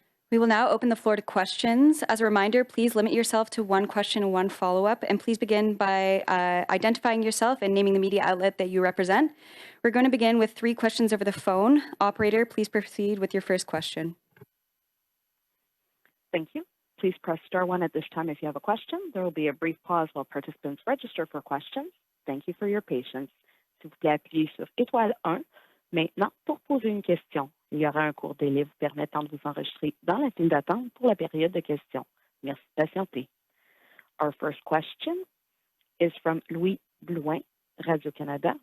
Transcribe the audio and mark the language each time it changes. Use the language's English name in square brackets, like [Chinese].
[English] We will now open the floor to questions. As a reminder, please limit yourself to one question and one follow-up, and please begin by identifying yourself and naming the media outlet that you represent. We're going to begin with 3 questions over the phone. Operator, please proceed with your first question. Thank you. Please press star 1 at this time if you have a question. There will be a brief pause while participants register for questions. Thank you for your patience. [French] S'il vous plaît, appuyez sur étoile 1 maintenant pour poser une question. Il y aura un court délai vous permettant de vous enregistrer dans la file d'attente pour la période de questions. Merci de patienter. [English] Our first question is from Louis Blouin, Radio-Canada.